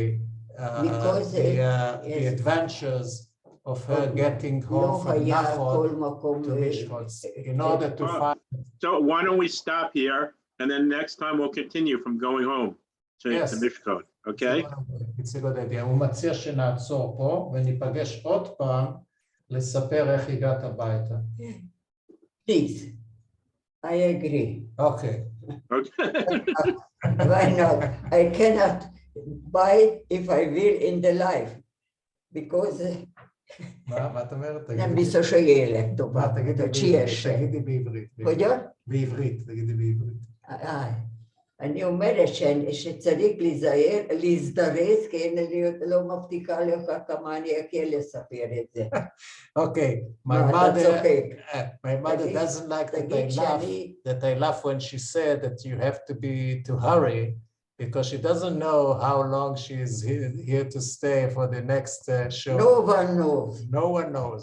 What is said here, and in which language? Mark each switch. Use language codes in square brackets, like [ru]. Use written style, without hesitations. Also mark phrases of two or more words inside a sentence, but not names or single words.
[en] Because the adventures of her getting home from Nachod to Mishkolz in order to find. So why don't we stop here, and then next time we'll continue from going home to Mishkot, okay? It's a good idea. [he] הוא מציע שנעצור פה וניפגש עוד פעם לספר איך הגעת הביתה. [en] Please, I agree. Okay. Why not? I cannot buy if I will in the life, because [he] מה את אומרת? [hu] nem biztos, hogy élek tovább. [he] תגידי בעברית. [hu] Hogyan? [he] בעברית, תגידי בעברית. אני אומרת שצריך להזדרז, כי אני לא מבטיחה לך כמה אני אקל לספר את זה. [en] Okay, my mother doesn't like that I laugh when she said that you have to hurry, because she doesn't know how long she is here to stay for the next show. No one knows. No one knows.